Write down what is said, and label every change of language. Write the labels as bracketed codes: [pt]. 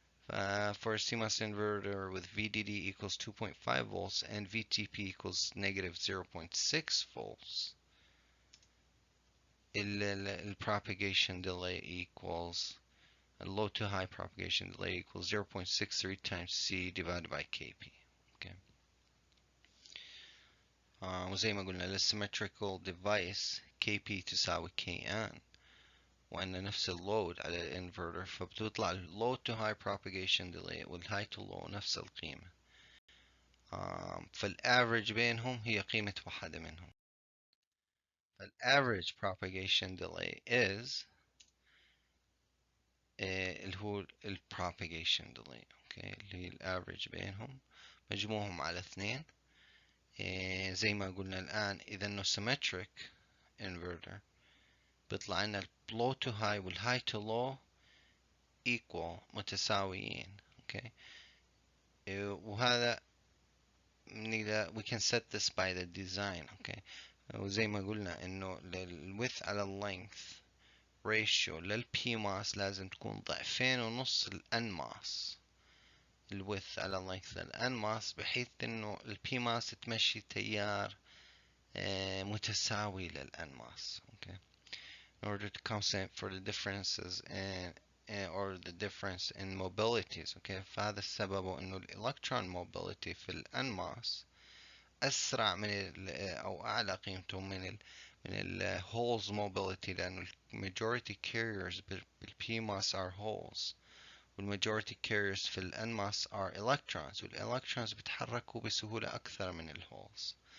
[en] For a CMOS inverter with VDD equals 2.5 volts and VTP equals negative 0.6 volts, the propagation delay equals low to high propagation delay equals 0.63 times C divided by KP. Okay. [ar] وزي ما قلنا للسيمتريكال ديفايس KP تساوي KN، وأن نفس اللود على الانفرتر، فبتطلع [en] low to high propagation delay [ar] والhigh to low نفس القيمة. فالافريج بينهم هي قيمة واحدة منهم. فالافريج [en] propagation delay is [ar] اللي هو propagation delay، اوكي، اللي هي الافريج بينهم مجموعهم على 2. زي ما قلنا الآن إذا إنه [en] symmetric inverter [ar] بيطلع لنا low to high وال [en] high to low equal [ar] متساويين، اوكي. وهذا [en] we can set this by the design، [ar] اوكي. وزي ما قلنا انه width على length ratio للPMOS لازم تكون ضعفين ونص الNMOS. width على length للNMOS بحيث انه الPMOS تمشي تيار متساوي للNMOS، [en] okay. In order to compensate for the differences or the difference in mobilities، okay. [ar] فهذا السبب انه الالكترون mobility في الNMOS أسرع من أو أعلى قيمته من ال holes mobility، لأنه majority carriers بال PMOS [en] are holes majority carriers [ar] في ال NMOS [en] are electrons، electrons [ar] بيتحركوا بسهولة أكثر من ال holes.